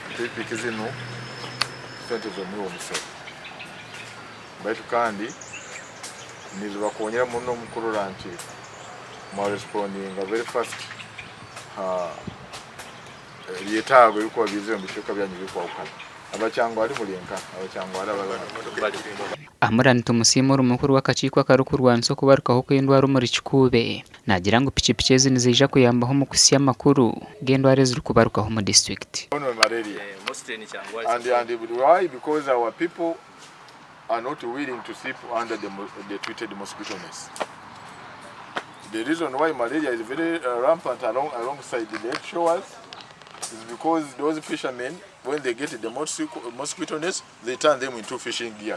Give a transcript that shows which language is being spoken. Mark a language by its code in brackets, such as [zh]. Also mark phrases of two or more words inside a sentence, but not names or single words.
[nyo] Piki zino sente z'omuwa omusoro baitu kandi nizibakonyera muno omukurora nti respondinga [en] very fast [nyo] lyetaago ebikuba bize mu bicweka byanyu bikwawukana abakyangwa ali mulenka abakyangwa ali Amurani tumusiimura omukuru w'akakiiko akarukurwanisa okubarukaho kw'endwara omuri Kikuube nagira ngu piki ezi nizija kuyambaho mu kusya amakuru g'endwara eziri kubarukaho mu district. [en] Malaria. And why? Because our people are not willing to sleep under the treated mosquito nets. The reason why malaria is very rampant alongside the lake shores is because those fishermen, when they get the mosquito nets, they turn them into fishing gears.